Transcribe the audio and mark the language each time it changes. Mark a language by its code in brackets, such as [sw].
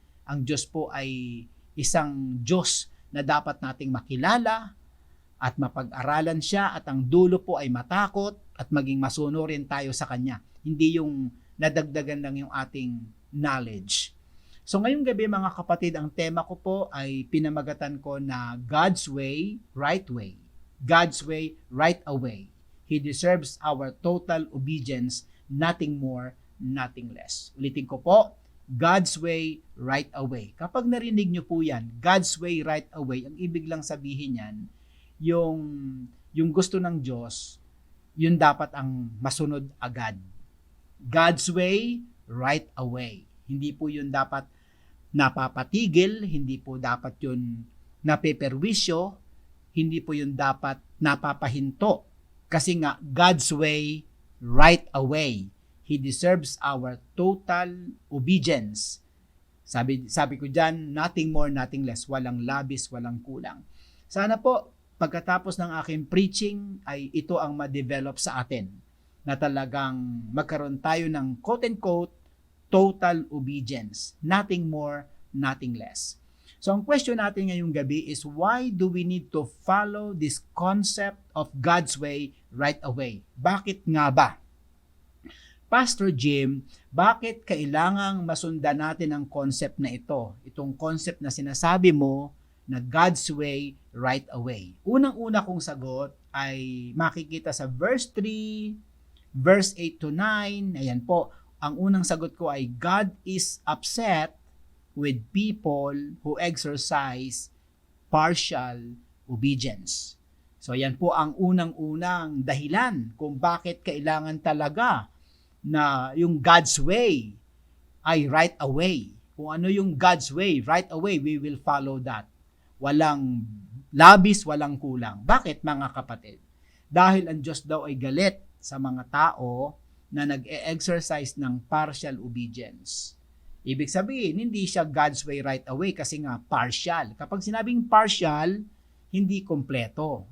[tl] Ang Diyos po ay isang Diyos na dapat nating makilala at mapag-aralan siya, at ang dulo po ay matakot at maging masunurin tayo sa Kanya. Hindi yung nadagdagan lang yung ating knowledge. So ngayong gabi mga kapatid, ang tema ko po ay pinamagatan ko na [en] God's way, right way. God's way, right away. He deserves our total obedience, nothing more, nothing less. [tl] Ulitin ko po, God's way, right away. Kapag narinig nyo po yan, [en] God's way, right away, [tl] ang ibig lang sabihin yan, yung gusto ng Diyos, yun dapat ang masunod agad. [en] God's way, right away. [tl] Hindi po yun dapat napapatigil, hindi po dapat yun napeperwisyo, hindi po yun dapat napapahinto. Kasi nga, [en] God's way, right away. He deserves our total obedience. [tl] Sabi ko dyan, [en] nothing more, nothing less. [tl] Walang labis, walang kulang. Sana po, pagkatapos ng aking preaching, ay ito ang ma-develop sa atin, na talagang magkaroon tayo ng [en] quote-unquote total obedience. Nothing more, nothing less. [tl] So ang question natin ngayong gabi [en] is, why do we need to follow this concept of God's way right away? [tl] Bakit nga ba? Pastor Jim, bakit kailangang masundan natin ang concept na ito? Itong concept na sinasabi mo na [en] God's way right away. [tl] Unang-una kong sagot ay makikita sa verse 3, verse 8 to 9. Ayan po, ang unang sagot ko ay [en] God is upset with people who exercise partial obedience. [tl] So yan po ang unang-unang dahilan kung bakit kailangan talaga na yung [en] God's way [tl] ay [en] right away. [tl] Kung ano yung [en] God's way, right away, we will follow that. [tl] Walang labis, walang kulang. Bakit mga kapatid? Dahil ang Diyos daw ay galit sa mga tao na nag-e-exercise ng [en] partial obedience. [tl] Ibig sabihin, hindi siya [en] God's way right away [tl] kasi nga partial. Kapag sinabing partial, hindi kompleto.